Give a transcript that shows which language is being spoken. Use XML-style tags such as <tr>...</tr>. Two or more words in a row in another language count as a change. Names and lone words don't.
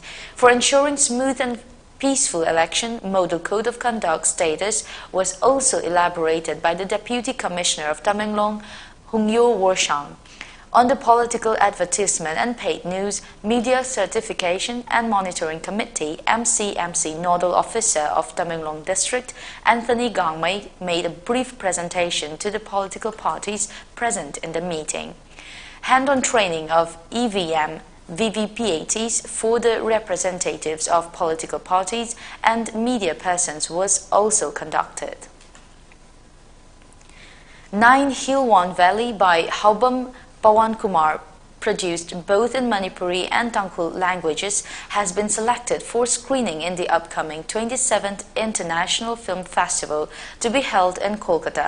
<en>For ensuring smooth and peaceful election, Model Code of Conduct status was also elaborated by the Deputy Commissioner of Tamenglong, Hungyo Warshang. On the Political Advertisement and Paid News, Media Certification and Monitoring Committee (MCMC) Nodal Officer of Tamenglong District, Anthony Gangmei, made a brief presentation to the political parties present in the meeting. Hand-on training of EVM VVPATs for the representatives of political parties and media persons was also conducted. 9 Hilwan Valley by Haubam Pawan Kumar, produced both in Manipuri and Tangkhul languages, has been selected for screening in the upcoming 27th International Film Festival to be held in Kolkata.</en>